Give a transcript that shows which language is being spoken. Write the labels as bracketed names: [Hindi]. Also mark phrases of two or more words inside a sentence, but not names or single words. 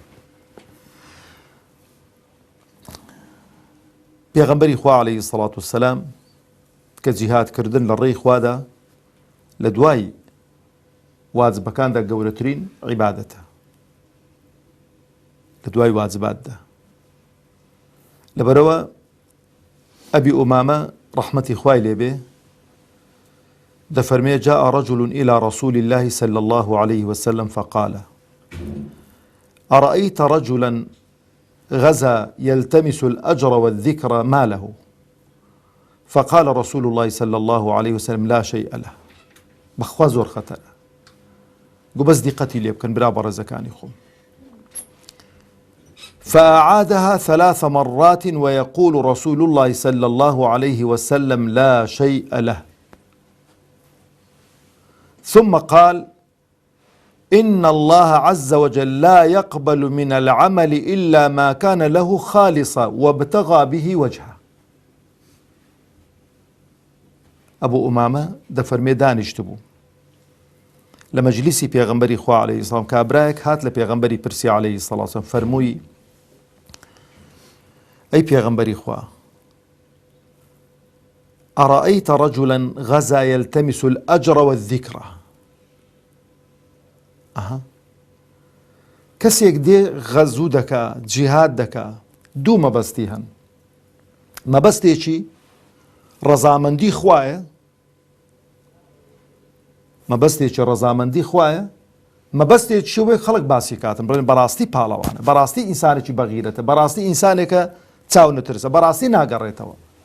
[Central Kurdish] پێغەمبەری خوا [Arabic] عەلەیهی سەڵات وسەلام [Central Kurdish] کە جیهادکردن لە ڕێی خوادا لە دوای واجبەکاندا گەورەترین عیبادەتە لە دوای واجباتدا لەبەرەوە ئەبی ئومامە ڕەحمەتی خوای لێبێ دەفەرمێ [Arabic] جاء رجل إلى رسول الله صلى الله عليه وسلم فقال أرأيت رجلا غزا يلتمس الأجر والذكر ما له فقال رسول الله صلى الله عليه وسلم لا شيء له [Central Kurdish] بەخوا زۆر خەتەرە گو بەس دیقەتی لێ بکەن برا بەڕێزەکانی خۆم [Arabic] فأعادها 3 مرات ويقول رسول الله صلى الله عليه وسلم لا شيء له ثم قال إن الله عز وجل لا يقبل من العمل إلا ما كان له خالصا وابتغى به وجهه [Central Kurdish] أبو أمامة دەفەرمێ دانیشتبوو لە مەجلیسی پێغەمبەری خوا [Arabic] عەلەیهی سەڵام [Central Kurdish] کابرایەک هات لە پێغەمبەری پرسی [Arabic] عەلەیهی سەڵات وسەلام [Central Kurdish] فەرمووی أي پێغەمبەری خوا [Arabic] أرأيت رجلا غزا يلتمس الأجر والذكر [Central Kurdish] کەسێک دێ غەزوو دەکا جیهاد دەکا دوو مەبەستی هەن مەبەستێکی ڕەزامەندی خوایە مەبەستێکی ڕەزامەندی خوایە مەبەستێک شوێ خەڵک باسی کاتن بڵێن بەڕاستی پاڵەوانە بەڕاستی ئینسانێکی بەغیرەتە بەڕاستی ئینسانێکە چاو نەترسە بەڕاستی ناگەڕێتەوە